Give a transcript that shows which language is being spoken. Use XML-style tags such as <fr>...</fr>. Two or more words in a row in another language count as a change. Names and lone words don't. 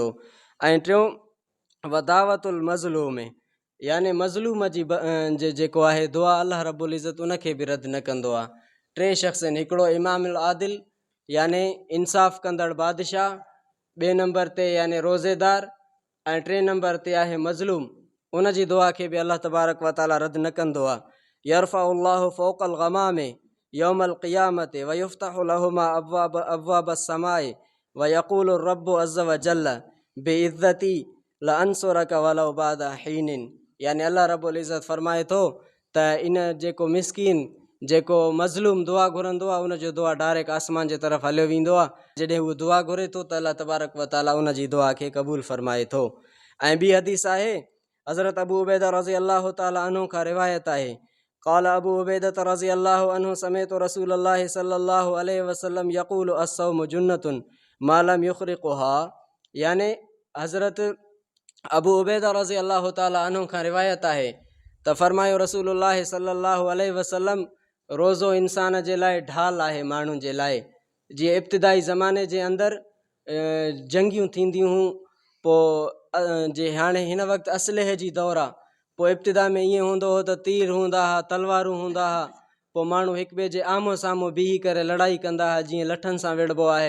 <sd>ऐं टियों</sd> <ar>ودعوة المظلوم</ar> <sd>याने मज़लूम जी जेको आहे दुआ</sd> <ar>الله رب العزة</ar> <sd>उन खे बि रद्द न कंदो आहे। टे शख़्स आहिनि, हिकिड़ो</sd> <ar>الإمام العادل</ar> <sd>याने इंसाफ़ कंदड़ बादशाह, ॿिए नंबर ते याने रोज़ेदार ऐं टे नंबर ते आहे मज़लूम, उन जी दुआ खे बि</sd> <ar>الله تبارك وتعالى</ar> <sd>रद्द न कंदो आहे।</sd> <ar>يرفعها الله فوق الغمام يوم القيامة ويفتح لها أبواب السماء ويقول الرب عز وجل وعزتي لأنصرنك ولو بعد حين</ar> <sd>याने</sd> <ar>الله رب العزة</ar> <sd>फरमाए थो त इन जेको मिसकीन जेको मज़लूम दुआ घुरंदो आहे उन जो दुआ डायरेक्ट आसमान जे तरफ़ हलियो वेंदो आहे। जॾहिं उहो दुआ घुरे थो त</sd> <ar>الله تبارك وتعالى</ar> <sd>उन जी दुआ खे क़बूल फरमाए थो। ऐं ॿी हदीस आहे हज़रत अबू उबैदा</sd> <ar>رضي الله تعالى عنه</ar> <sd>खां रिवायत आहे</sd> <ar>قال أبو عبيدة رضي الله عنه سمعت رسول الله صلى الله عليه وسلم يقول الصوم جنة ما لم يخرقها</ar> <sd>याने हज़रत अबू उबैदा</sd> <ar>رضي الله تعالى عنه</ar> <sd>खां रिवायत आहे त फरमायो</sd> <ar>رسول الله صلى الله عليه وسلم</ar> <sd>रोज़ो इंसान जे लाइ ढाल आहे माण्हुनि जे लाइ। जीअं इब्तिदाई ज़माने जे अंदरि जंगियूं थींदियूं हुयूं, पोइ जे हाणे हिन वक़्तु असलहे जी दौरु आहे, पोइ इब्तिदा में ईअं हूंदो हो त तीर हूंदा हुआ, तलवारूं हूंदा हुआ, पोइ माण्हू हिक ॿिए जे आम्हूं साम्हूं बीही करे लड़ाई कंदा हुआ जीअं लठनि सां विढ़बो आहे।</sd>